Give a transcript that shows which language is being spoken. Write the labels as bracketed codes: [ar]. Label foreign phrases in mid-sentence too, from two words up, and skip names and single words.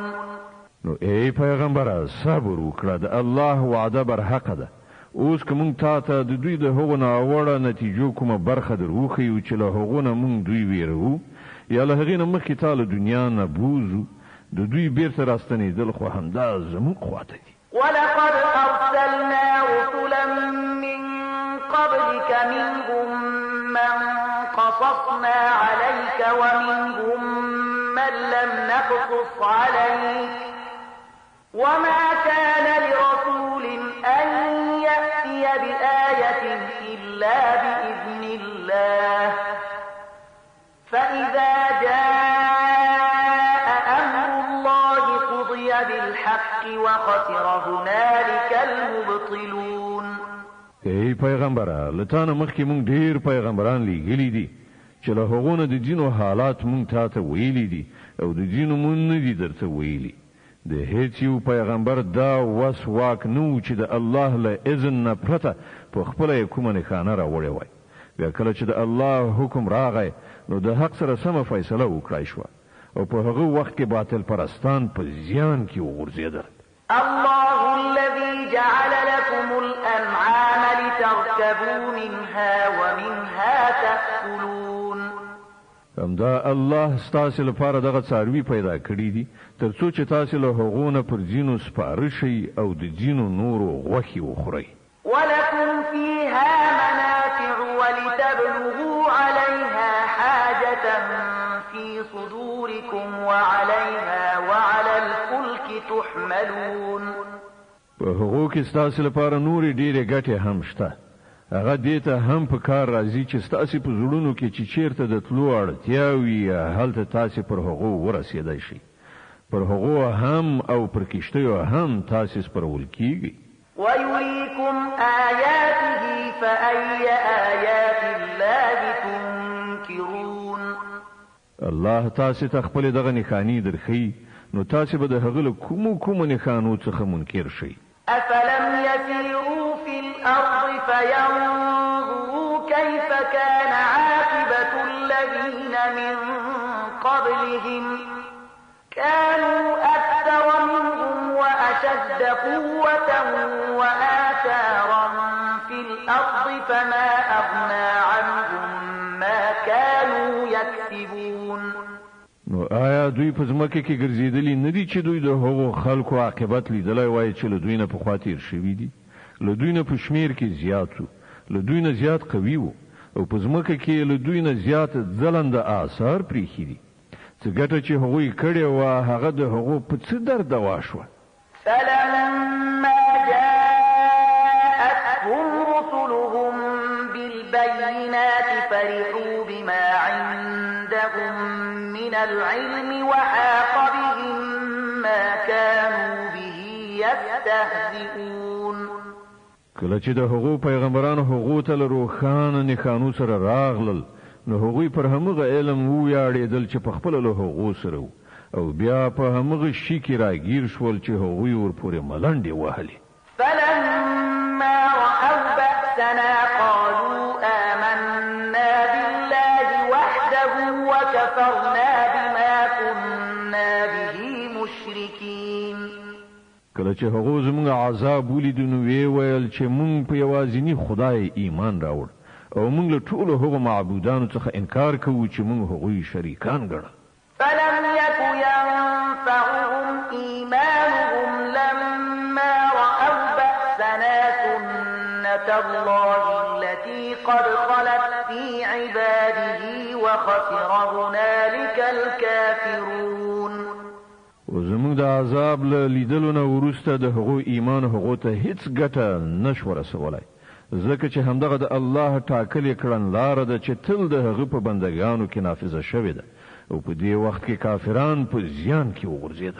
[ps] نو ای پیغمبره صبر وکړه د الله وعده برحقه ده. اوس که موږ تا ته د دوی د هغو ناوړه نتیجو کومه برخه در وښیو چې له هغو نه موږ دوی ویروو یا له هغې نه مخکې تا له دنیا نه بوزو د دوی بیرته راستنېدل خو همدا زموږ خواته دي. [ar] ولقد أرسلنا رسلا من قبلك منهم من قصصنا عليك ومنهم من لم نقصص عليك وما كان لرسول أن يأتي بآية إلا بإذن الله فإذا جاء أمر الله قضي بالحق وخسر هنالك المبطلون. [ps] ای پیغمبره لتانه مخکې مونږ ډیر پیغمبران لیږلي دي چې له هغو نه د دینو حالات مونږ تا ته ویلي دي او د دینو مونږ نه دي درته ویلي. د هیڅ یو پیغمبر دا وس واک نه و چې د الله له اذن نه پرته په خپله یې کومه نښانه راوړې وای. بیا کله چې د الله حکم راغی نو د حق سره سمه فیصله وکړای شوه او په هغه وخت کې باطل پرستان په زیان کې وغورځېدل. [ar] الله الذي جعل لكم الأنعام لتركبوا منها ومنها تأكلون. [ps] همدا الله ستاسې لپاره دغه څاروي پیدا کړي دي تر څو چې تاسې له هغو نه پر ځینو سپاره شئ او د ځینو نورو غوښې وخورئ. [ar] ولكم فيها منافع ولتبلغوا عليها حاجة في صدوركم وعليها وعلى الفلك تحملون. [ps] په هغو کې ستاسې لپاره نورې ډېرې ګټې هم شته. هغه دې ته هم په کار راځي چې ستاسې په زړونو کې چې چیرته د تلو اړتیا وي هلته تاسې پر هغو ورسېدی شئ. پر هغو هم او پر کښتیو هم تاسې سپرول کیږي. [ar] ويريكم آياته فأي آيات الله تنكرون. [ps] الله تاسې ته خپل دغه نښانې درښي نو تاسو به د هغه له کومو نښانو څخه منکر شئ. [ar] أفلم يسيروا في الأرض فينظروا كيف كان عاقبة الذين من قبلهم كانوا أكثر منهم وأشد قوة وآثارا في الأرض فما أغنى عنهم ما كانوا يكسبون. [ps] نو آیا دوی په ځمکه کې ګرځېدلي نه دي چې دوی د هغو خلکو عاقبت لیدلی وای چې له دوی نه پخوا تیر شوي دي؟ له دوی نه په شمېر کې زیات وو، له دوی نه زیات قوي وو او په ځمکه کې له دوی نه زیات ځلنده آثار پرېښي دي. څه ګټه چې هغوی کړې وه هغه د هغو په څه درد دوا شوه. [ar] فلما جاءتهم رسلهم بالبينات فرحوا بما عندهم من العلم وحاق بهم ما كانوا به يستهزئون. [ps] کله چې د هغو پیغمبرانو هغو ته له روښانه نښانو سره راغلل نو هغوی پر همغه علم ویاړېدل چې په خپله له هغو سره و او بیا په همغه شي کې راګیر شول چې هغوی ورپورې ملنډې وهلې. [ar] فلما رأوا بأسنا قالوا آمنا بالله وحده وكفرنا بما كنا به مشركين. [ps] کله چې هغو زموږ عذاب ولیدو نو ویې ویل چې موږ په یوازیني خدای ایمان راوړ او موږ له ټولو هغو معبودانو څخه انکار کوو چې موږ هغوی شریکان ګڼل. [ar] فلم يك ينفعهم إيمانهم لما رأوا بأسنا سنة الله التي قد خلت في عباده وخسر هنالك الكافرون. [ps] وزموږ د عذاب له لیدلو نه وروسته د هغو ایمان هغو ته هیڅ ګټه نشوه رسولی، ځکه چې همدغه د الله ټاکلې کړنلاره ده چې تل د هغه په بندګانو کې نافذه شوې ده او په دې وخت کې کافران په زیان کې وغورځېدل.